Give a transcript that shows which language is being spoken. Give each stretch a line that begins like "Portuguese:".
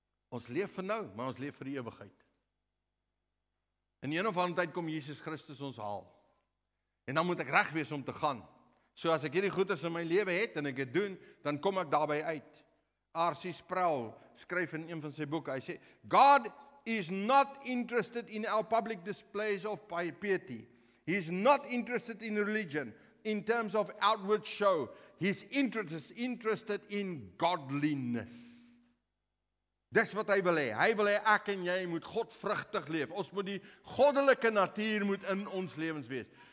Afrikaans: Ons leef vir nou, maar ons leef vir die ewigheid. In een of ander tyd kom Jesus Christus ons haal. En dan moet ek reg wees om te gaan. So as ek hierdie goeders in my lewe het en ek dit doen, dan kom ek daarby uit.
English: R.C. Sproul
Afrikaans: skryf in een van sy boeke, hy sê,
English: God is not interested in our public displays of piety. He is not interested in religion in terms of outward show. He's interested in godliness.
Afrikaans: Dis wat hy wil hê. Hy wil hê ek en jy moet godvrugtig leef. Ons moet die goddelike natuur moet in ons lewens wees.